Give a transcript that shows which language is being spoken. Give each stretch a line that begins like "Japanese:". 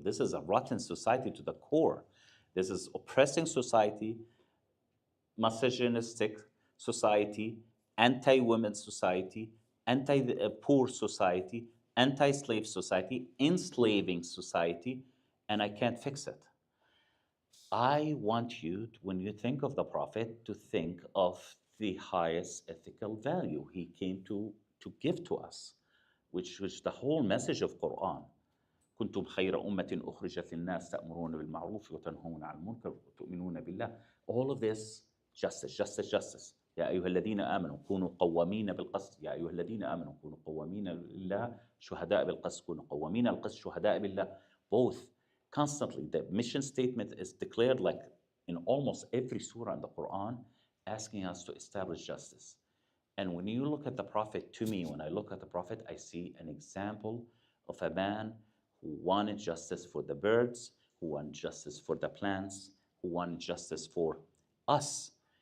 English: This is a rotten society to the core. This is oppressing society, misogynistic society, anti-women society, anti-poor society, anti-slave society, enslaving society, and I can't fix it. I want you, when you think of the Prophet, to think of the highest ethical value he came to give to us, which the whole message of Quran.
Arabic: كنتم خير أمة أخرجت للناس تأمرون بالمعروف وتنهون عن المنكر وتؤمنون بالله.
English: All of this, justice, justice, justice.
Arabic: يا أيها الذين آمنوا كونوا قوامين بالقسط. يا أيها الذين آمنوا كونوا قوامين لله شهداء بالقسط. كونوا قوامين القسط شهداء بالله.
English: Both. Constantly, the mission statement is declared like in almost every surah in the Quran, asking us to establish justice. And when you look at the Prophet, to me, when I look at the Prophet, I see an example of a man who wanted justice for the birds, who wanted justice for the plants, who wanted justice for us.